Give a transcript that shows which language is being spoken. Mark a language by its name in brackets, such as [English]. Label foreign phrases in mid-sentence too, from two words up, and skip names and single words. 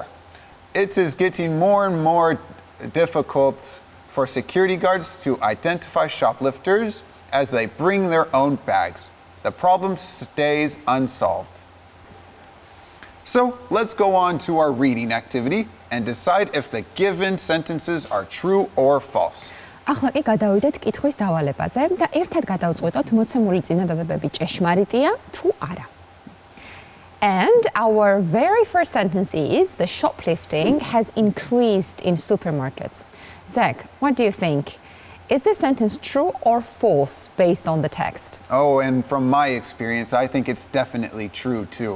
[English] It is getting more and more difficult for security guards to identify shoplifters as they bring their own bags. The problem stays unsolved. So let's go on to our reading activity and decide if the given sentences are true or false. [Georgian] ახლა კი გადავიდეთ კითხვის დავალებაზე და ერთად გადავწყვეტოთ მოცემული წინადადებები ჭეშმარიტია თუ არა. [English] And our very first sentence is the shoplifting has increased in supermarkets. Zach, what do you think? Is this sentence true or false based on the text? Oh, and from my experience, I think it's definitely true too.